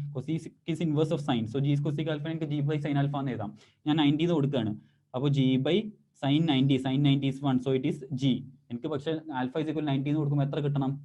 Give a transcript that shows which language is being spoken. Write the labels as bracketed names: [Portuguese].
[English] Cosec is inverse of sine. So g cosec alpha എനിക്ക് g by sine alpha [Malayalam] എന്ന് എഴുതാം. ഞാൻ 90 എന്ന് കൊടുക്കുകയാണ്. [English] അപ്പോൾ g by sine 90 is 1, so it is g. [Malayalam] എനിക്ക് പക്ഷേ ആൽഫ ഇസ് ഈക്വൽ 90 എന്ന് കൊടുക്കുമ്പോൾ എത്ര കിട്ടണം?